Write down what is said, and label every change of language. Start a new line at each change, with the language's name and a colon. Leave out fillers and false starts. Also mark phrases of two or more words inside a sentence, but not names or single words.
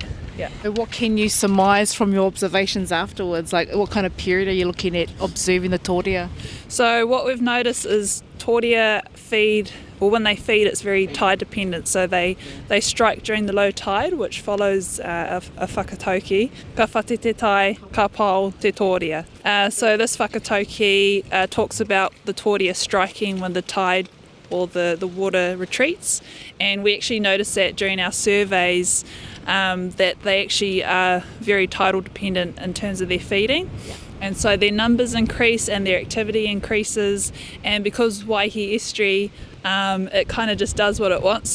English: Yeah. What can you surmise from your observations afterwards? Like, what kind of period are you looking at observing the toria? So what we've noticed is toria feed, or when they feed, it's very tide dependent. So they strike during the low tide, which follows a whakatauki.
Māori: Ka whate te tai, ka pau te toria.
English: So this whakatauki talks about the toria striking when the tide or the water retreats. And we actually noticed that during our surveys, that they actually are very tidal dependent in terms of their feeding. And so their numbers increase and their activity increases, and because Waihi estuary, it kind of just does what it wants.